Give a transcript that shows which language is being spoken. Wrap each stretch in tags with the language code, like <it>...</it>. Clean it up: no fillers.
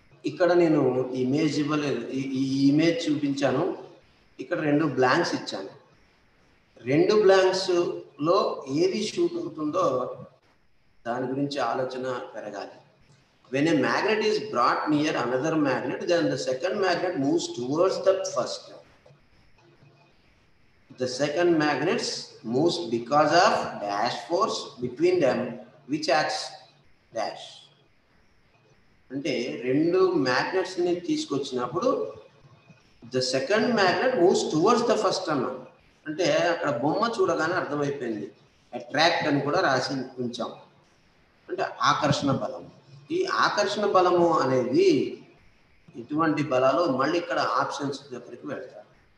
<te>ఇక్కడ నేను ఇమేజ్ ఇవ్వలేదు, ఈ ఇమేజ్ చూపించాను. ఇక్కడ 2 బ్లాంక్స్ ఇచ్చాను. 2 బ్లాంక్స్లో ఏది షూట్ అవుతుందో దాని గురించి ఆలోచన పెరగాలి.</te> <en>When a magnet is brought near another magnet, then the second magnet moves towards the first. The second magnet moves because of dash force between them, which acts dash.</en> <te>అంటే 2 మ్యాగ్నెట్స్ని తీసుకొచ్చినప్పుడు</te> <en>the second magnet moves towards the first</en> <te>అన్నాం. అంటే అక్కడ బొమ్మ చూడగానే అర్థమైపోయింది, attract అని కూడా రాసి ఉంచాం. అంటే ఆకర్షణ బలం. ఈ ఆకర్షణ బలము అనేది ఎటువంటి బలాలు మళ్ళీ ఇక్కడ ఆప్షన్స్ దగ్గరికి వెళ్తారు.</te>